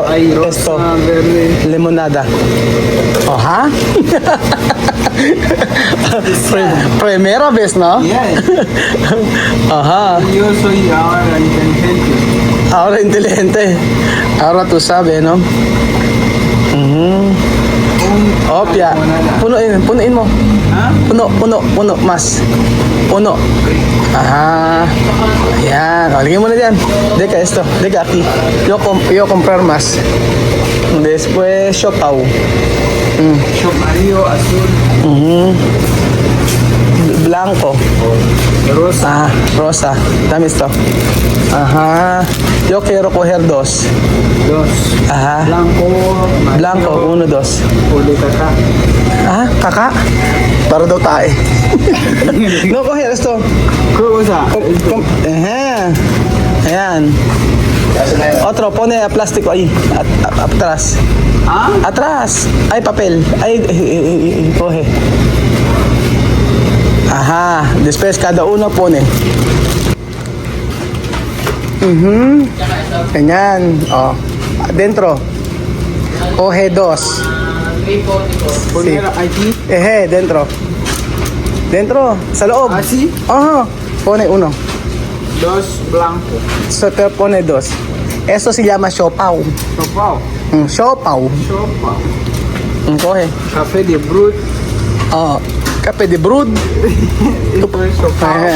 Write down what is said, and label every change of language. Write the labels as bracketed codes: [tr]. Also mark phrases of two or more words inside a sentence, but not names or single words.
[es] Hay rosa, Esto. verde. Limonada. Ajá. Primera vez, ¿no? [en] Yeah. Ajá. [es] Yo soy ahora inteligente. Ahora inteligente. Ahora tú sabes, ¿no? [tl] Mhm. Opya. Punuin mo. ¿Ah? Puno, mas. Puno. Ajá. Ayan. O, lagyan mo na dyan. [es] Deka, esto. Deka, aquí. Yo comprar más. Después, Shopao. Amarillo, azul, Mhm. Blanco. rosa. Ah, rosa. Dame esto. Ajá. Yo quiero coger dos. Dos. Ajá. Blanco, amarillo, Blanco, 1, 2. [tl] Ulit acá. Ah, kakak? Para daw tayo. [es] No, coger esto. ¿Qué cosa? Ajá. Ayan. Otro, pone plástico ahí. Atrás. ¿Ah? Atrás. Ay, papel. Ay, coge. Ajá. Después cada uno pone. [tl] Ganyan. Oh. [es] Dentro. Coge dos. Poner aquí. Dentro. Dentro. [tl] Sa loob. [es] ¿Así? Ajá. Pone uno. Dos blanco. So, te pone dos. Eso se llama Shopao. Chopao. Shopao. Chopao. Coge. Café de brut. [tl] Kape de brood. [es] Esto es chopao.